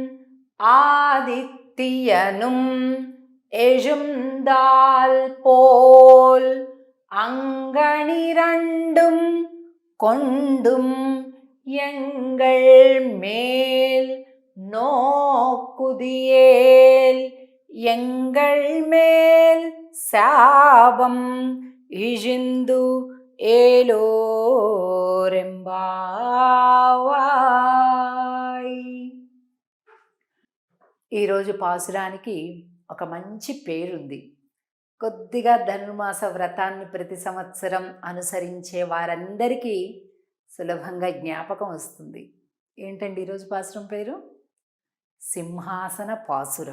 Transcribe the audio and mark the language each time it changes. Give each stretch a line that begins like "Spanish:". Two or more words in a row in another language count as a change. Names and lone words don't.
Tamil: ஆதித்தியனும் எழுந்தால் போல் அங்கணிரண்டும் கொண்டும் எங்கள் மேல் நோக்குதியேல் எங்கள் மேல் சாபம் இழிந்து ఏలోరెంబావాయ్.
Telugu: ఈరోజు పాసురానికి ఒక మంచి పేరుంది. కొద్దిగా ధనుర్మాస వ్రతాన్ని ప్రతి సంవత్సరం అనుసరించే వారందరికీ సులభంగా జ్ఞాపకం వస్తుంది. ఏంటండి ఈరోజు పాసురం పేరు? సింహాసన పాసురం.